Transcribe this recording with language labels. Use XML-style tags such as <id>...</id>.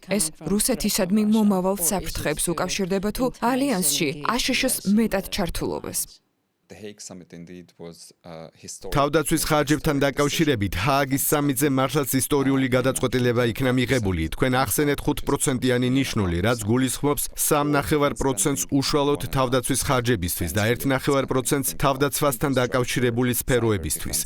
<ka>ეს რუსეთისადმი მომავალ საფრთხეებს უკავშირდება თუ ალიანსში აშშ-ს მეტად ჩართულობას.</ka> <en>The Hague summit indeed was historic.</en> <ka>თავდაცვის ხარჯებთან დაკავშირებით ჰააგის სამიტზე მართლაც ისტორიული გადაწყვეტილება იქნა მიღებული. თქვენ ახსენეთ 5%-იანი ნიშნული, რაც გულისხმობს 3.5%-ს უშუალოდ თავდაცვის ხარჯებისთვის და 1.5%-ს თავდაცვასთან დაკავშირებული სფეროებისთვის.</ka>